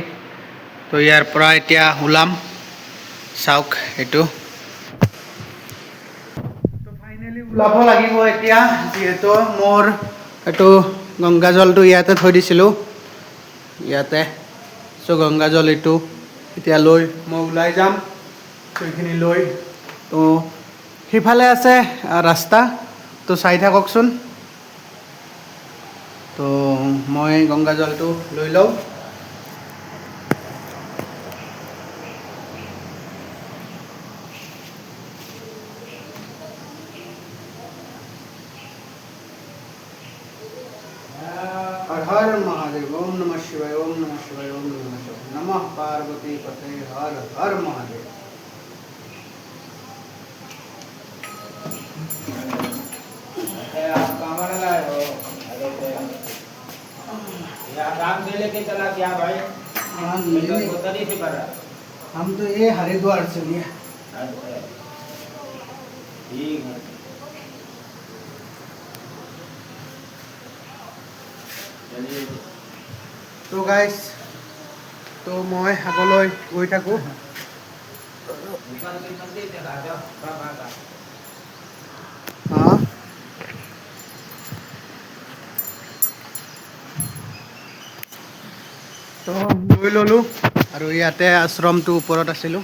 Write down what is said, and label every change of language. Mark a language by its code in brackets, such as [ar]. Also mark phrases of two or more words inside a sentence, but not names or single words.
[as] তো ইয়াৰ পৰা এতিয়া ওলাম, চাওক এইটো ওলাব লাগিব এতিয়া, যিহেতু মোৰ এইটো গংগাজলটো ইয়াতে থৈ দিছিলোঁ, ইয়াতে। গংগাজল এইটো এতিয়া লৈ মই ওলাই যাম। সেইখিনি লৈ তো সিফালে আছে ৰাস্তা, তো চাই থাককচোন। তো মই গংগাজলটো লৈ লওঁ। [sa] हर हर महादेव, ओम नमः शिवाय, ओम नमः शिवाय, ओम नमः शिवाय, नमः पार्वती पते, हर हर महादेव। [hi] आप कहाँ लाए हो? राम से लेके चला क्या भाई? तरी से भरा। हम तो ये हरिद्वार से लिए। अच्छा, ठीक है। [as] তো গাইজ, তো মই আগলৈ গৈ থাকোঁ। তো লৈ ল'লোঁ আৰু ইয়াতে আশ্ৰমটো ওপৰত আছিলোঁ।